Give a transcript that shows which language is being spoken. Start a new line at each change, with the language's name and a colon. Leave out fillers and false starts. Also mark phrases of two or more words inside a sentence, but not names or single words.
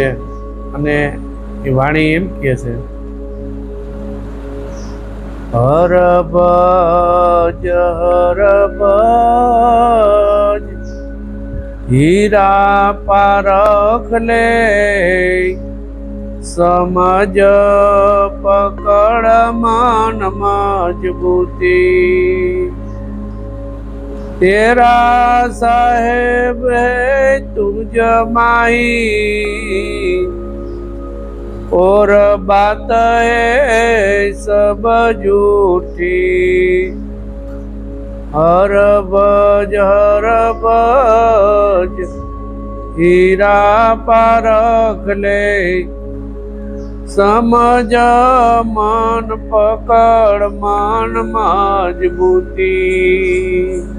Gujarati: અને એ વાણી એમ કહે છે,
Hindi: हर भज हीरा पारख ले, समझ पकड़ मन मजबूती. तेरा साहेब है तुझ माही, और बात है सब झूठी. हर भज हीरा पारख ले, समझ मन पकड़ मन मजबूती.